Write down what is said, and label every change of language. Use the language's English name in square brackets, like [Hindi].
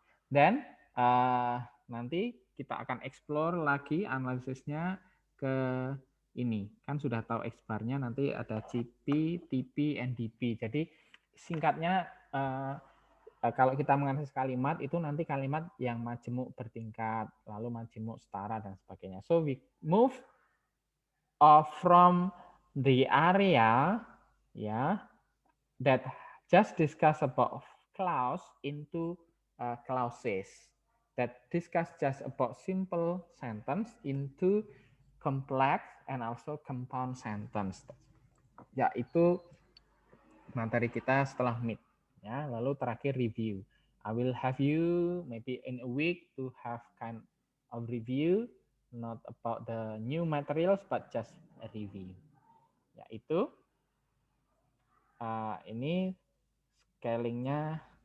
[Indonesian] Dan nanti kita akan explore lagi analisisnya ke ini. Kan sudah tahu X-bar-nya, nanti ada CP, TP, NDP. Jadi singkatnya kalau kita menganalisis kalimat itu nanti kalimat yang majemuk bertingkat, lalu majemuk setara dan sebagainya. [English] So we move from the area that just discuss about clause into clauses that discuss just about simple sentence into complex and also compound sentence. [Indonesian] Ya, itu materi kita setelah mid. Ya, lalu terakhir review. [English] I will have you maybe in a week to have kind of review, not about the new materials but just a review. [Indonesian] Ya, itu ini scalingnya.